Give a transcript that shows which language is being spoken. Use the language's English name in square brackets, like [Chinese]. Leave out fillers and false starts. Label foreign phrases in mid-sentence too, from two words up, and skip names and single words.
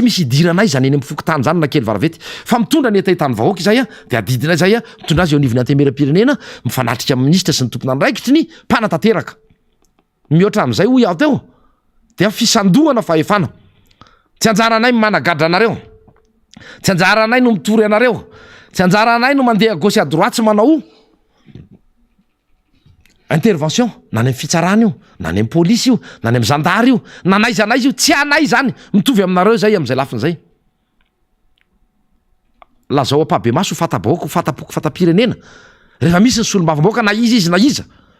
[Malagasy] misy idiranay zany eny amin'ny Fokotany zany na kely varavety fa mitondra ny etaitany vahoaka izay de adidina zay mitondra azy eo anivon'ny antemera-pirenena mifanatrika amin'ny minisitra sy ny tompona andraikitry ny mpanatanteraka mihoatra amin'izay hoy aho teo dia fisandohana fahefana tsy anjaranay managadra anareo tsy anjaranay no mitory anareo tsy anjaranay no mandeha [French] gauche à droite [Malagasy] tsy manao intervention na ny amin'ny fitsarana io na ny amin'ny polisy io na ny amin'ny zandary io na naiza io tsy anay zany mitovy aminareo zay amin'izay lafin'izay lazao ampabe-maso fatabahoaka ho fatapoko fatam-pirenena rehefa misy ny solombavam-bahoaka na izy na iza